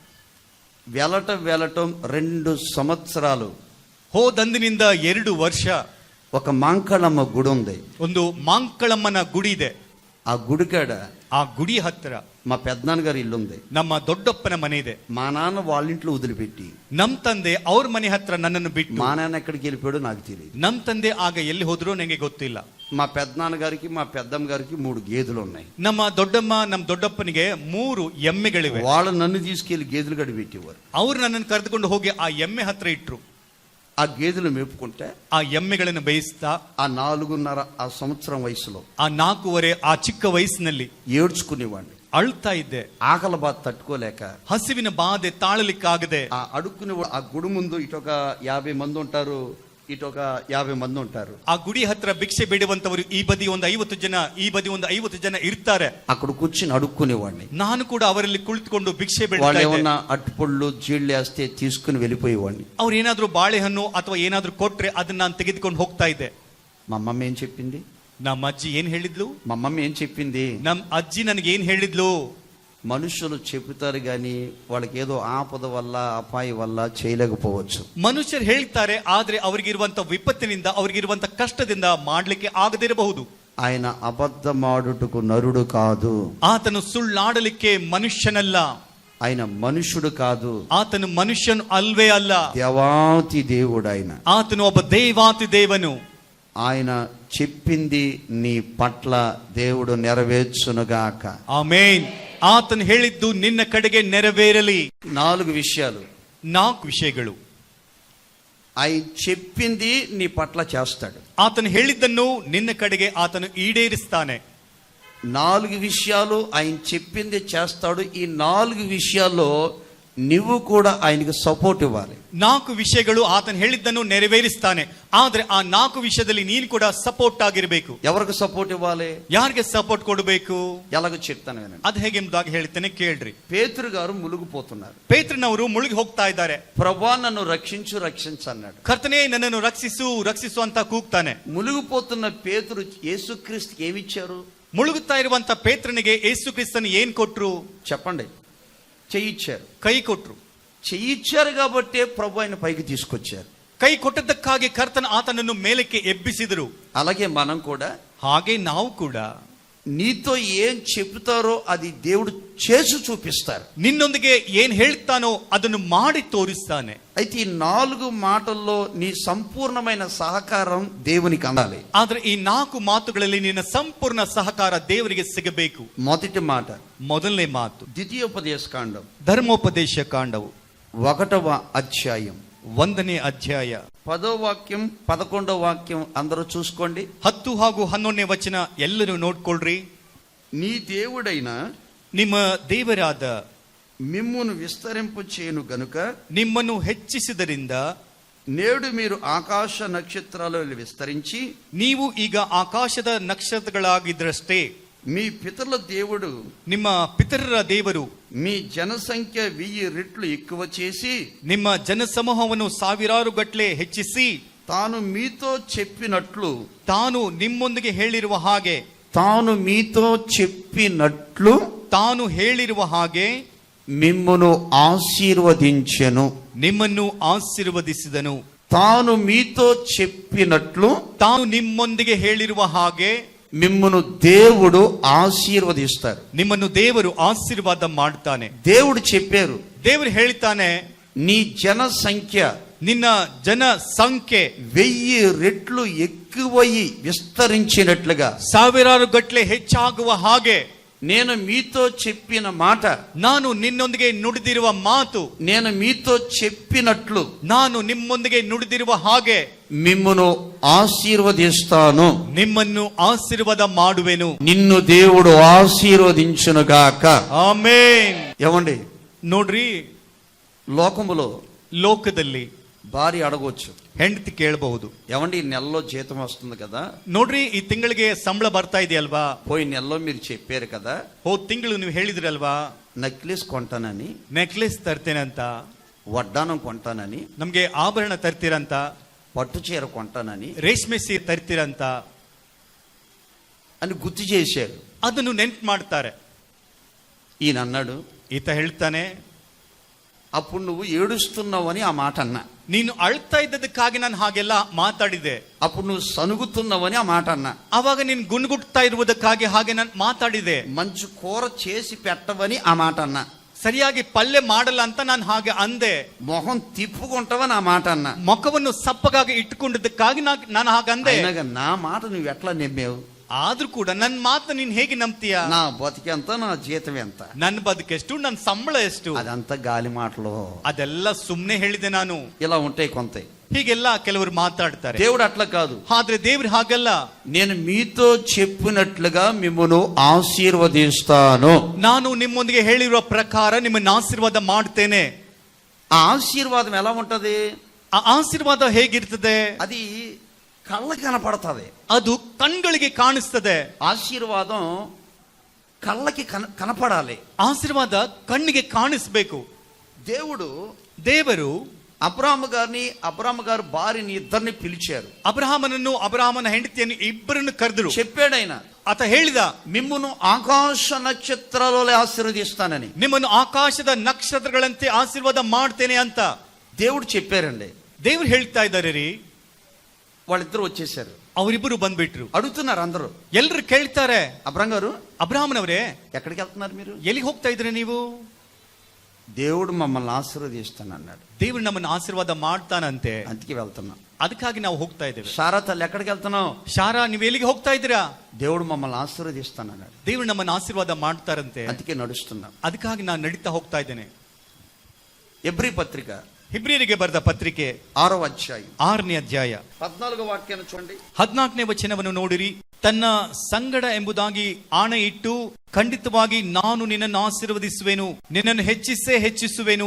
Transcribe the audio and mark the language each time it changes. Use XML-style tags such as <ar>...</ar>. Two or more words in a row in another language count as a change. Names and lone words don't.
<te>వెళ్ళటం 2 సంవత్సరాలు.</te> <kn>ಹೋದಂದಿನಿಂದ 2 ವರ್ಷ</kn> <te>ఒక మాంకళమ్మ గుడి ఉంది.</te> <kn>ಒಂದು ಮಾಂಕಳಮ್ಮನ ಗುಡಿ ಇದೆ.</kn> <te>ఆ గుడికాడ</te> <kn>ಆ ಗುಡಿ ಹತ್ರ</kn> <te>మా పెద్దనాన్నగారి ఇల్లు ఉంది.</te> <kn>ನಮ್ಮ ದೊಡ್ಡಪ್ಪನ ಮನೆ ಇದೆ.</kn> <te>మా నాన్న వాళ్ళ ఇంట్లో వదిలిపెట్టి</te> <kn>ನಮ್ ತಂದೆ ಅವ್ರ ಮನೆ ಹತ್ರ ನನ್ನನ್ನು ಬಿಟ್ಟು,</kn> <te>మా నాన్న ఎక్కడికి వెళ్ళిపోయాడో నాకు తెలియదు.</te> <kn>ನಮ್ ತಂದೆ ಆಗ ಎಲ್ಲಿ ಹೋದ್ರೋ ನನಗೆ ಗೊತ್ತಿಲ್ಲ.</kn> <te>మా పెద్దనాన్నగారికి మా పెద్దమ్మ గారికి 3 గేదెలు ఉన్నాయి.</te> <kn>ನಮ್ಮ ದೊಡ್ಡಮ್ಮ ನಮ್ಮ ದೊಡ್ಡಪ್ಪನಿಗೆ 3 ಎಮ್ಮೆಗಳಿವೆ.</kn> <te>వాళ్ళు నన్ను తీసుకెళ్లి గేదెలు గడి పెట్టేవారు.</te> <kn>ಅವ್ರು ನನ್ನನ್ನು ಕರೆದುಕೊಂಡು ಹೋಗಿ ಆ ಎಮ್ಮೆ ಹತ್ರ ಇಟ್ರು.</kn> <te>ఆ గేదెలు మేపుకుంటే</te> <kn>ಆ ಎಮ್ಮೆಗಳನ್ನು ಬೇಯಿಸ್ತಾ</kn> <te>ఆ 4.5 ఆ సంవత్సరం వయసులో</te> <kn>ಆ 4.5 ಆ ಚಿಕ್ಕ ವಯಸ್ಸಿನಲ್ಲಿ</kn> <te>ఏడ్చుకునేవాడిని.</te> <kn>ಅಳ್ತಾ ಇದ್ದೆ.</kn> <te>ఆకలి బాధ తట్టుకోలేక</te> <kn>ಹಸಿವಿನ ಬಾಧೆ ತಾಳಲಿಕ್ಕಾಗದೆ</kn> <te>ఆ అడుక్కునే ఆ గుడి ముందు ఇటొక 50 మంది ఉంటారు, ఇటొక 50 మంది ఉంటారు.</te> <kn>ಆ ಗುಡಿ ಹತ್ರ ಭಿಕ್ಷೆ ಬೇಡುವಂತವರು ಈ ಬದಿ ಒಂದು 50 ಜನ, ಈ ಬದಿ ಒಂದು 50 ಜನ ಇರ್ತಾರೆ.</kn> <te>అక్కడ కూర్చుని అడుక్కునేవాడిని.</te> <kn>ನಾನು ಕೂಡ ಅವರಲ್ಲಿ ಕುಳಿತುಕೊಂಡು ಭಿಕ್ಷೆ</kn> <te>వాళ్ళు</te> <kn>ಬೇಡ್ತಾ ಇದ್ದೆ.</kn> <te>ఏమన్నా అట్టుపళ్ళు జీళ్ళు వేస్తే తీసుకుని వెళ్ళిపోయేవాడిని.</te> <kn>ಅವ್ರು ಏನಾದ್ರೂ ಬಾಳೆಹಣ್ಣು ಅಥವಾ ಏನಾದ್ರೂ ಕೊಟ್ರೆ ಅದನ್ನ ನಾನು ತೆಗೆದುಕೊಂಡು ಹೋಗ್ತಾ ಇದ್ದೆ.</kn> <te>మా అమ్మమ్మ ఏం చెప్పింది?</te> <kn>ನಮ್ಮ ಅಜ್ಜಿ ಏನ್ ಹೇಳಿದ್ಲು?</kn> <te>మా అమ్మమ్మ ఏం చెప్పింది?</te> <kn>ನಮ್ ಅಜ್ಜಿ ನನಗೆ ಏನ್ ಹೇಳಿದ್ಲು?</kn> <te>మనుషులు చెబుతారు గాని వాళ్ళకి ఏదో ఆపద వల్ల అపాయం వల్ల చేయలేకపోవచ్చు.</te> <kn>ಮನುಷ್ಯರು ಹೇಳ್ತಾರೆ, ಆದ್ರೆ ಅವರಿಗಿರುವಂತ ವಿಪತ್ತಿನಿಂದ, ಅವರಿಗಿರುವಂತ ಕಷ್ಟದಿಂದ ಮಾಡ್ಲಿಕ್ಕೆ ಆಗದಿರಬಹುದು.</kn> <te>ఆయన అబద్ధమాడుటకు నరుడు కాదు,</te> <kn>ಆತನು ಸುಳ್ಳಾಡಲಿಕ್ಕೆ ಮನುಷ್ಯನಲ್ಲ,</kn> <te>ఆయన మనుషుడు కాదు,</te> <kn>ಆತನು ಮನುಷ್ಯನು ಅಲ್ವೇ ಅಲ್ಲ,</kn> <te>దేవాతి దేవుడు ఆయన.</te> <kn>ಆತನು ಒಬ್ಬ ದೇವಾತಿ ದೇವನು.</kn> <te>ఆయన చెప్పింది నీ పట్ల దేవుడు నెరవేర్చునుగాక.</te> <kn>ಆಮೇನ್. ಆತನು ಹೇಳಿದ್ದು ನಿನ್ನ ಕಡೆಗೆ ನೆರವೇರಲಿ.</kn> <te>4 విషయాలు.</te> <kn>4 ವಿಷಯಗಳು.</kn> <te>ఆయన చెప్పింది నీ పట్ల చేస్తాడు.</te> <kn>ಆತನು ಹೇಳಿದ್ದನ್ನು ನಿನ್ನ ಕಡೆಗೆ ಆತನು ಈಡೇರಿಸ್ತಾನೆ.</kn> <te>4 విషయాలు ఆయన చెప్పింది చేస్తాడు. ఈ 4 విషయాల్లో నువ్వు కూడా ఆయనకి సపోర్ట్ ఇవ్వాలి.</te> <kn>4 ವಿಷಯಗಳು ಆತನು ಹೇಳಿದ್ದನ್ನು ನೆರವೇರಿಸ್ತಾನೆ. ಆದ್ರೆ ಆ 4 ವಿಷಯದಲ್ಲಿ ನೀನು ಕೂಡ ಸಪೋರ್ಟ್ ಆಗಿರಬೇಕು.</kn> <te>ఎవరికి సపోర్ట్ ఇవ్వాలి?</te> <kn>ಯಾರಿಗೆ ಸಪೋರ್ಟ್ ಕೊಡಬೇಕು?</kn> <te>ఎలాగో చెప్తాను వినండి.</te> <kn>ಅದು ಹೇಗೆ ಎಂಬುದಾಗಿ ಹೇಳ್ತೇನೆ, ಕೇಳ್ರಿ.</kn> <te>పేతురు గారు ములుగుపోతున్నారు.</te> <kn>ಪೇತ್ರನವರು ಮುಳುಗಿ ಹೋಗ್ತಾ ಇದ್ದಾರೆ.</kn> <te>ప్రభువా నన్ను రక్షించు రక్షించు అన్నాడు.</te> <kn>ಕರ್ತನೇ ನನ್ನನ್ನು ರಕ್ಷಿಸು ರಕ್ಷಿಸು ಅಂತ ಕೂಗ್ತಾನೆ.</kn> <te>ములుగుపోతున్న పేతురు యేసుక్రీస్తుకి ఏమిచ్చారు?</te> <kn>ಮುಳುಗುತ್ತಾ ಇರುವಂತ ಪೇತ್ರನಿಗೆ ಯೇಸು ಕ್ರಿಸ್ತನು ಏನ್ ಕೊಟ್ರು?</kn> <te>చెప్పండి. చెయ్యిచ్చారు.</te> <kn>ಕೈ ಕೊಟ್ರು.</kn> <te>చెయ్యిచ్చారు కాబట్టే ప్రభు ఆయన పైకి తీసుకొచ్చారు.</te> <kn>ಕೈ ಕೊಟ್ಟದ್ದಕ್ಕಾಗಿ ಕರ್ತನ ಆತನನ್ನು ಮೇಲಕ್ಕೆ ಎಬ್ಬಿಸಿದರು.</kn> <te>అలాగే మనం కూడా,</te> <kn>ಹಾಗೆ ನಾವು ಕೂಡ,</kn> <te>నీతో ఏం చెప్తారో అది దేవుడు చేసి చూపిస్తారు.</te> <kn>ನಿನ್ನೊಂದಿಗೆ ಏನ್ ಹೇಳ್ತಾನೋ ಅದನ್ನು ಮಾಡಿ ತೋರಿಸ್ತಾನೆ.</kn> <te>అయితే ఈ 4 మాటల్లో నీ సంపూర్ణమైన సహకారం దేవునికి అందాలి.</te> <kn>ಆದ್ರೆ ಈ 4 ಮಾತುಗಳಲ್ಲಿ ನಿನ್ನ ಸಂಪೂರ್ಣ ಸಹಕಾರ ದೇವರಿಗೆ ಸಿಗಬೇಕು.</kn> <te>మొదటి మాట,</te> <kn>ಮೊದಲನೇ ಮಾತು</kn> <te>ద్వితీయోపదేశ కాండం</te> <kn>ಧರ್ಮೋಪದೇಶ ಕಾಂಡವು</kn> <te>1వ అధ్యాయం</te> <kn>1ನೇ ಅಧ್ಯಾಯ</kn> <te>10వ వాక్యం 11వ వాక్యం అందరూ చూసుకోండి.</te> <kn>10 ಹಾಗೂ 11ನೇ ವಚನ ಎಲ್ಲರೂ ನೋಡ್ಕೊಳ್ರಿ.</kn> <te>నీ దేవుడైన</te> <kn>ನಿಮ್ಮ ದೇವರಾದ</kn> <te>మిమ్మును విస్తరింపు చేయను గనుక</te> <kn>ನಿಮ್ಮನ್ನು ಹೆಚ್ಚಿಸಿದರಿಂದ</kn> <te>నేడు మీరు ఆకాశ నక్షత్రాలలో విస్తరించి</te> <kn>ನೀವು ಈಗ ಆಕಾಶದ ನಕ್ಷತ್ರಗಳಾಗಿದ್ರಷ್ಟೇ</kn> <te>మీ పితరుల దేవుడు</te> <kn>ನಿಮ್ಮ ಪಿತರರ ದೇವರು</kn> <te>మీ జనసంఖ్య 1000 రెట్లు ఎక్కువ చేసి</te> <kn>ನಿಮ್ಮ ಜನಸಮೂಹವನ್ನು ಸಾವಿರಾರು ಗಟ್ಟಲೆ ಹೆಚ್ಚಿಸಿ</kn> <te>తాను మీతో చెప్పినట్లు</te> <kn>ತಾನು ನಿಮ್ಮೊಂದಿಗೆ ಹೇಳಿರುವ ಹಾಗೆ</kn> <te>తాను మీతో చెప్పినట్లు</te> <kn>ತಾನು ಹೇಳಿರುವ ಹಾಗೆ</kn> <te>మిమ్మును ఆశీర్వదించెను.</te> <kn>ನಿಮ್ಮನ್ನು ಆಶೀರ್ವದಿಸಿದನು.</kn> <te>తాను మీతో చెప్పినట్లు</te> <kn>ತಾನು ನಿಮ್ಮೊಂದಿಗೆ ಹೇಳಿರುವ ಹಾಗೆ</kn> <te>మిమ్మును దేవుడు ఆశీర్వదిస్తారు.</te> <kn>ನಿಮ್ಮನ್ನು ದೇವರು ಆಶೀರ್ವಾದ ಮಾಡ್ತಾನೆ.</kn> <te>దేవుడు చెప్పారు,</te> <kn>ದೇವರು ಹೇಳ್ತಾನೆ,</kn> <te>నీ జన సంఖ్య</te> <kn>ನಿನ್ನ ಜನ ಸಂಖ್ಯೆ</kn> <te>1000 రెట్లు ఎక్కువయి విస్తరించినట్లుగా</te> <kn>ಸಾವಿರಾರು ಗಟ್ಟಲೆ ಹೆಚ್ಚಾಗುವ ಹಾಗೆ</kn> <te>నేను మీతో చెప్పిన మాట,</te> <kn>ನಾನು ನಿನ್ನೊಂದಿಗೆ ನುಡಿದಿರುವ ಮಾತು,</kn> <te>నేను మీతో చెప్పినట్లు</te> <kn>ನಾನು ನಿಮ್ಮೊಂದಿಗೆ ನುಡಿದಿರುವ ಹಾಗೆ</kn> <te>మిమ్మును ఆశీర్వదిస్తాను.</te> <kn>ನಿಮ್ಮನ್ನು ಆಶೀರ್ವಾದ ಮಾಡುವೆನು.</kn> <te>నిన్ను దేవుడు ఆశీర్వదించునుగాక.</te> <kn>ಆಮೇನ್.</kn> <te>ఏమండి,</te> <kn>ನೋಡ್ರಿ,</kn> <te>లోకములో</te> <kn>ಲೋಕದಲ್ಲಿ</kn> <te>భార్య అడగవచ్చు,</te> <kn>ಹೆಂಡತಿ ಕೇಳಬಹುದು,</kn> <te>ఏమండి ఈ నెలలో జీతం వస్తుంది కదా,</te> <kn>ನೋಡ್ರಿ ಈ ತಿಂಗಳಿಗೆ ಸಂಬಳ ಬರ್ತಾ ಇದೆಯಲ್ವಾ,</kn> <te>పోయి నెలలో మీరు చెప్పారు కదా</te> <kn>ಹೋದ್ ತಿಂಗಳು ನೀವು ಹೇಳಿದ್ರಲ್ವಾ</kn> <te>నెక్లెస్ కొంటానని,</te> <kn>ನೆಕ್ಲೆಸ್ ತರ್ತೇನಂತ,</kn> <te>వడ్డానం కొంటానని,</te> <kn>ನಮ್ಗೆ ಆಭರಣ ತರ್ತೀರಂತ,</kn> <te>పట్టు చీర కొంటానని</te> <kn>ರೇಷ್ಮೆ ಸೀರೆ ತರ್ತೀರಂತ</kn> <te>అని గుర్తు చేశారు.</te> <kn>ಅದನ್ನು ನೆನ್ಪು ಮಾಡ್ತಾರೆ.</kn> <te>ఈయన అన్నాడు,</te> <kn>ಈತ ಹೇಳ್ತಾನೆ,</kn> <te>అప్పుడు నువ్వు ఏడుస్తున్నావని ఆ మాట అన్నా,</te> <kn>ನೀನು ಅಳ್ತಾ ಇದ್ದದಕ್ಕಾಗಿ ನಾನು ಹಾಗೆಲ್ಲ ಮಾತಾಡಿದೆ.</kn> <te>అప్పుడు నువ్వు సనుగుతున్నావని ఆ మాట అన్నా,</te> <kn>ಅವಾಗ ನೀನು ಗುಣಗುಟ್ತಾ ಇರುವುದಕ್ಕಾಗಿ ಹಾಗೆ ನಾನು ಮಾತಾಡಿದೆ.</kn> <te>మంచి కూర చేసి పెట్టవని ఆ మాట అన్నా,</te> <kn>ಸರಿಯಾಗಿ ಪಲ್ಯ ಮಾಡಲ್ಲ ಅಂತ ನಾನು ಹಾಗೆ ಅಂದೆ.</kn> <te>మొహం తిప్పుకుంటావని ఆ మాట అన్నా.</te> <kn>ಮುಖವನ್ನು ಸಪ್ಪಗಾಗಿ ಇಟ್ಟುಕೊಂಡಿದ್ದಕ್ಕಾಗಿ ನಾನು ಹಾಗಂದೆ.</kn> <te>అయినాక నా మాట నువ్వు ఎట్లా నమ్మావు?</te> <kn>ಆದ್ರೂ ಕೂಡ ನನ್ನ ಮಾತು ನೀನ್ ಹೇಗೆ ನಂಬ್ತೀಯ?</kn> <te>నా బతికెంత, నా జీతం ఎంత?</te> <kn>ನನ್ನ ಬದುಕೆಷ್ಟು, ನನ್ನ ಸಂಬಳ ಎಷ್ಟು?</kn> <te>అదంతా గాలి మాటలు.</te> <kn>ಅದೆಲ್ಲ ಸುಮ್ನೆ ಹೇಳಿದೆ ನಾನು.</kn> <te>ఇలా ఉంటాయి కొంత.</te> <kn>ಹೀಗೆಲ್ಲ ಕೆಲವರು ಮಾತಾಡ್ತಾರೆ.</kn> <te>దేవుడు అట్లా కాదు.</te> <kn>ಆದ್ರೆ ದೇವ್ರು ಹಾಗಲ್ಲ.</kn> <te>నేను మీతో చెప్పినట్లుగా మిమ్మును ఆశీర్వదిస్తాను.</te> <kn>ನಾನು ನಿಮ್ಮೊಂದಿಗೆ ಹೇಳಿರುವ ಪ್ರಕಾರ ನಿಮ್ಮನ್ನು ಆಶೀರ್ವಾದ ಮಾಡ್ತೇನೆ.</kn> <te>ఆ ఆశీర్వాదం ఎలా ఉంటది?</te> <kn>ಆ ಆಶೀರ್ವಾದ ಹೇಗಿರ್ತದೆ?</kn> <te>అది కళ్ళకి కనపడుతుంది,</te> <kn>ಅದು ಕಣ್ಗಳಿಗೆ ಕಾಣಿಸ್ತದೆ.</kn> <te>ఆశీర్వాదం కళ్ళకి కనపడాలి.</te> <kn>ಆಶೀರ್ವಾದ ಕಣ್ಣಿಗೆ ಕಾಣಿಸ್ಬೇಕು. ದೇವರು</kn> <te>అబ్రాహాము గారు భార్యని ఇద్దరిని పిలిచారు.</te> <kn>ಅಬ್ರಹಾಮನನ್ನು ಅಬ್ರಹಾಮನ ಹೆಂಡತಿಯನ್ನು ಇಬ್ಬರನ್ನು ಕರೆದರು.</kn> <te>చెప్పాడు ఆయన,</te> <kn>ಆತ ಹೇಳಿದ,</kn> <te>మిమ్మును ఆకాశ నక్షత్రాలలో ఆశీర్వదిస్తానని.</te> <kn>ನಿಮ್ಮನ್ನು ಆಕಾಶದ ನಕ್ಷತ್ರಗಳಂತೆ ಆಶೀರ್ವಾದ ಮಾಡ್ತೇನೆ ಅಂತ</kn> <te>దేవుడు చెప్పారండి.</te> <kn>ದೇವ್ರು ಹೇಳ್ತಾ ಇದ್ದಾರೆ ರೀ.</kn> <te>వాళ్ళిద్దరు వచ్చేసారు.</te> <kn>ಅವರಿಬ್ಬರು ಬಂದ್ಬಿಟ್ರು.</kn> <te>అడుగుతున్నారు అందరూ.</te> <kn>ಎಲ್ರು ಕೇಳ್ತಾರೆ,</kn> <te>అబ్రాహం గారు,</te> <kn>ಅಬ್ರಹಾಮನವರೇ</kn> <te>ఎక్కడికి వెళ్తున్నారు మీరు?</te> <kn>ಎಲ್ಲಿಗೆ ಹೋಗ್ತಾ ಇದ್ರೆ ನೀವು?</kn> <te>దేవుడు మమ్మల్ని ఆశీర్వదిస్తానన్నాడు.</te> <kn>ದೇವ್ರು ನಮ್ಮನ್ನು ಆಶೀರ್ವಾದ ಮಾಡ್ತಾನಂತೆ,</kn> <te>అందుకే వెళ్తున్నాం.</te> <kn>ಅದಕ್ಕಾಗಿ ನಾವು ಹೋಗ್ತಾ ಇದ್ದೇವೆ.</kn> <te>శారా తల్లి, ఎక్కడికి వెళ్తున్నావు?</te> <kn>ಶಾರಾ, ನೀವು ಎಲ್ಲಿಗೆ ಹೋಗ್ತಾ ಇದ್ದೀರಾ?</kn> <te>దేవుడు మమ్మల్ని ఆశీర్వదిస్తానన్నాడు.</te> <kn>ದೇವ್ರು ನಮ್ಮನ್ನು ಆಶೀರ್ವಾದ ಮಾಡ್ತಾರಂತೆ,</kn> <te>అందుకే నడుస్తున్నాం.</te> <kn>ಅದಕ್ಕಾಗಿ ನಾನು ನಡೀತಾ ಹೋಗ್ತಾ ಇದ್ದೇನೆ.</kn> <te>ఎబ్రీ పత్రిక</te> <kn>ಹಿಬ್ರಿಯರಿಗೆ ಬರೆದ ಪತ್ರಿಕೆ</kn> <te>6వ అధ్యాయం</te> <kn>6ನೇ ಅಧ್ಯಾಯ</kn> <te>14వ ವಾಕ್ಯವನ್ನು చూడండి.</te> <kn>14ನೇ ವಚನವನ್ನು ನೋಡಿರಿ. ತನ್ನ ಸಂಗಡ ಎಂಬುದಾಗಿ ಆಣೆ ಇಟ್ಟು, ಖಂಡಿತವಾಗಿ ನಾನು ನಿನ್ನನ್ನು ಆಶೀರ್ವದಿಸುವೆನು, ನಿನ್ನನ್ನು ಹೆಚ್ಚಿಸುವೆನು.</kn>